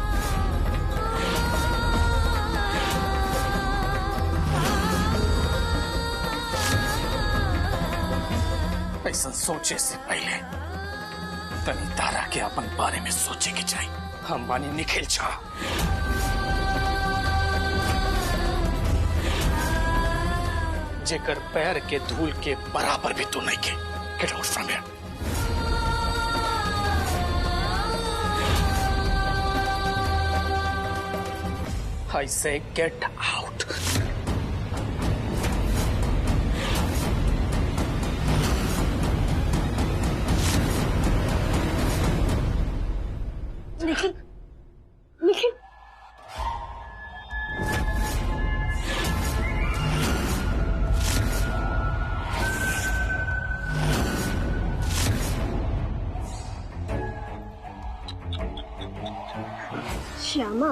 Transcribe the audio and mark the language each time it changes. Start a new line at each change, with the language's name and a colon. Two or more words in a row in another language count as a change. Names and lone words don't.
Bhojpuri: ऐसा सोचे से पहले तनी तारा के अपन बारे में सोचे के चाहिए। हम बानी निखिल झा, जेकर पैर के धूल के बराबर भी तू नहीं के।
English: Get out from here. I say get out.
Bhojpuri: निखिल, निखिल, श्यामा